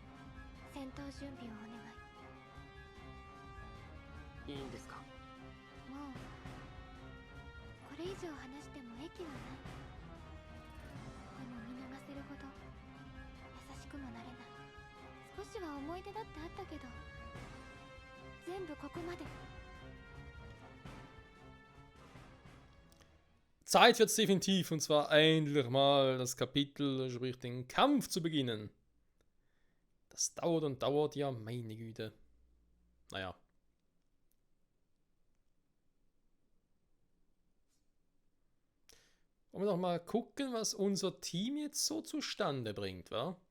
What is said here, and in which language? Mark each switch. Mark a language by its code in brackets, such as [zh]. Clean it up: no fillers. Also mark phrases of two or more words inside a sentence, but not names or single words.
[ja] 戦闘準備をお願い。いいんですか？もうこれ以上話しても益はない。でも見逃せるほど優しくもなれない。少しは思い出だってあったけど全部ここまで。 [de] Zeit wird's definitiv, und zwar endlich mal das Kapitel, sprich den Kampf zu beginnen. Das dauert und dauert, ja, meine Güte. Naja. Wollen wir doch mal gucken, was unser Team jetzt so zustande bringt, wa?